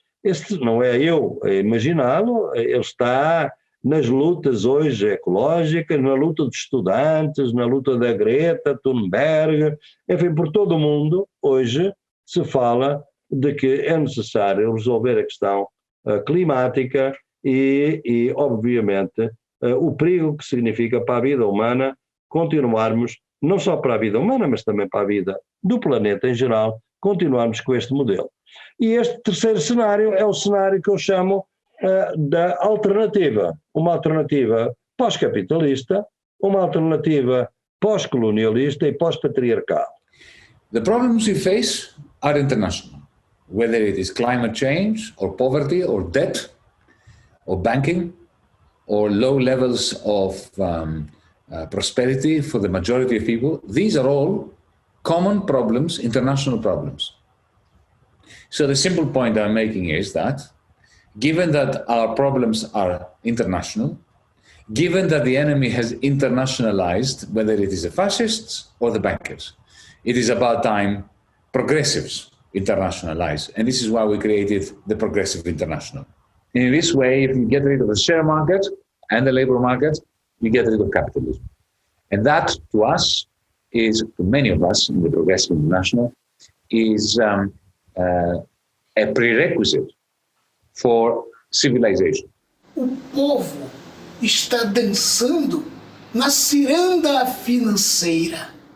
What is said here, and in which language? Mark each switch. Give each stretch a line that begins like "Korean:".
Portuguese: Este não é eu a imaginá-lo, ele está nas lutas hoje ecológicas, na luta dos estudantes, na luta da Greta Thunberg, enfim, por todo o mundo hoje se fala de que é necessário resolver a questão climática e obviamente, o perigo que significa para a vida humana continuarmos, não só para a vida humana, mas também para a vida do planeta em geral, continuarmos com este modelo. E este terceiro cenário é o cenário que eu chamo da alternativa, uma alternativa pós-capitalista, uma alternativa pós-colonialista e pós-patriarcal.
English: The problems we face are international, whether it is climate change or poverty or debt or banking or low levels of prosperity for the majority of people. These are all common problems, international problems. So the simple point I'm making is that given that our problems are international, given that the enemy has internationalized, whether it is the fascists or the bankers, it is about time progressives internationalize. And this is why we created the Progressive International. In this way, if you get rid of the share market and the labor market, you get rid of capitalism. And that, to us, is, to many of us in the Progressive International, is a prerequisite for civilization.
Portuguese: O povo está dançando na ciranda financeira.